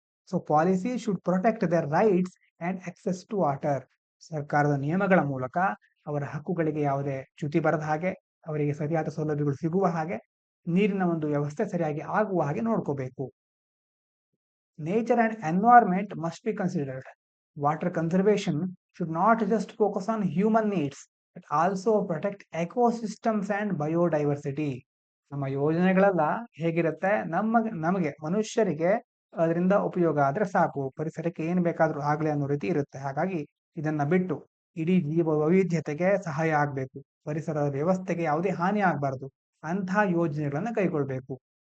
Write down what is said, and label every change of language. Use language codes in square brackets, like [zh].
[en] So policy should protect their rights and access to water. [kn] ಸರ್ಕಾರದ ನಿಯಮಗಳ ಮೂಲಕ ಅವರ ಹಕ್ಕುಗಳಿಗೆ ಯಾವುದೇ ಚ್ಯುತಿ ಬರದ ಹಾಗೆ, ಅವರಿಗೆ ಸರಿಯಾದ ಸೌಲಭ್ಯಗಳು ಸಿಗುವ ಹಾಗೆ, ನೀರಿನ ಒಂದು ವ್ಯವಸ್ಥೆ ಸರಿಯಾಗಿ ಆಗುವ ಹಾಗೆ ನೋಡ್ಕೋಬೇಕು. [en] Nature and environment must be considered. Water conservation should not just focus on human needs, but also protect ecosystems and biodiversity. [kn] ನಮ್ಮ ಯೋಜನೆಗಳೆಲ್ಲ ಹೇಗಿರುತ್ತೆ, ನಮಗೆ ಮನುಷ್ಯರಿಗೆ ಅದರಿಂದ ಉಪಯೋಗ ಆದ್ರೆ ಸಾಕು, ಪರಿಸರಕ್ಕೆ ಏನು ಬೇಕಾದ್ರೂ ಆಗ್ಲಿ ಅನ್ನೋ ರೀತಿ ಇರುತ್ತೆ. ಹಾಗಾಗಿ ಇದನ್ನ ಬಿಟ್ಟು ಇಡೀ ಜೀವ ವೈವಿಧ್ಯತೆಗೆ ಸಹಾಯ ಆಗ್ಬೇಕು, ಪರಿಸರದ ವ್ಯವಸ್ಥೆಗೆ ಯಾವುದೇ ಹಾನಿ ಆಗ್ಬಾರ್ದು, ಅಂತಹ ಯೋಜನೆಗಳನ್ನ ಕೈಗೊಳ್ಬೇಕು.